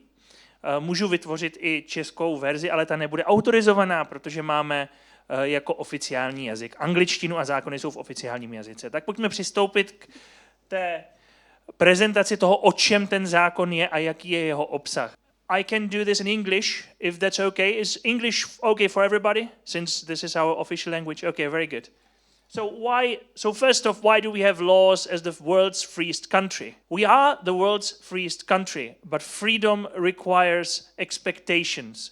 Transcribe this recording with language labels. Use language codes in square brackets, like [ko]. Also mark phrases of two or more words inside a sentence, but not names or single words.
[cs] Můžu vytvořit i českou verzi, ale ta nebude autorizovaná, protože máme jako oficiální jazyk angličtinu a zákony jsou v oficiálním jazyce. Tak pojďme přistoupit k té prezentaci toho, o čem ten zákon je a jaký je jeho obsah. [en] I can do this in English, if that's okay. Is English okay for everybody? Since this is our official language. Okay, very good. So first off, why do we have laws as the world's freest country? We are the world's freest country, but freedom requires expectations.